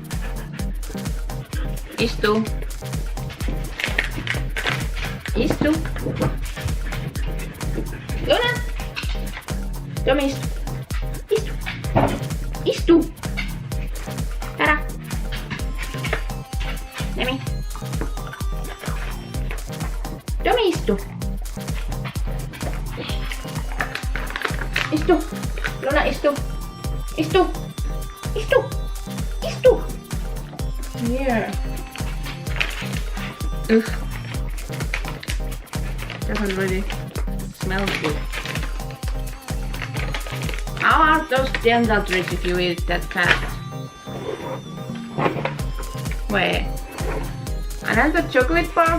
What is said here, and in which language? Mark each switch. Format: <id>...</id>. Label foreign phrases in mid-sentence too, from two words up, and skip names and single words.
<fi>Istu. Go down. Tomi, istu. Istu. Tara. Nemi. Tomi, istu. Istu. Luna, istu. Istu. Istu. Istu.</fi> <en>Here. Ugh. Doesn't really smell good. How are those dental treats if you eat that fast? Wait. Another chocolate bar?</en>